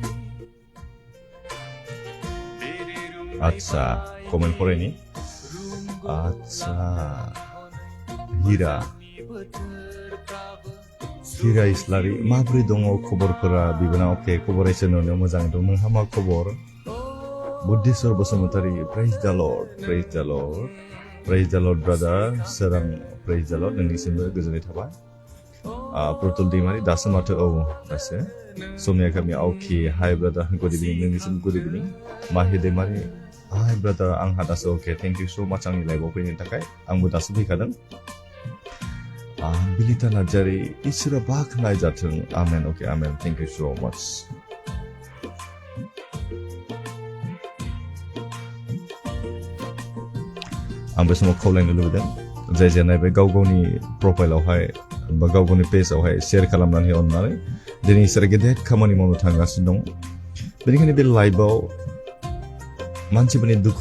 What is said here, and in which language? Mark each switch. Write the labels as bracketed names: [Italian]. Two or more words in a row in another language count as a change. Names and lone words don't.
[Bodo] आच्छा कमेन्ट फरायनि आच्छा हिरा इस्लारि माबोरै दङ खबरफोरा बिबोना अके खबरा इसोरनि मोजां दं नोंहा मा खबर बुद्धिस्वर बसुमतारी [English] praise the Lord Praise the Lord, brother. Serang praise the Lord. [Bodo] नोंनिसिमबो गोजोननाय थाबाय. प्रतुल दैमारि दासो माथो दासो. सोमया गामि आवखि हाय brother. [English] Good evening. [Bodo] नोंनिसिम [English] good evening. [Bodo] माहि दैमारि हाय brother. आंहा दासो okay. [English] Thank you so much [Bodo] आंनि लाइभआव फैनायनि थाखाय. आंबो दासो फैखादों. बिलिता नार्जारि इसोरा बाखनाय जाथों. [English] Amen. Okay, amen. Thank you so much. [Bodo] आं बे समाव खावलायनो लुबैदों जाय जेनायबे गाव गावनि प्रफाइलावहाय बा गाव गावनि पेजआवहाय शेयार खालामनानै अननानै दिनै इसोरा गेदेर खामानि मावनो थांगासिनो दं बेनिखायनो बे लाइभआव मानसिफोरनि दुखु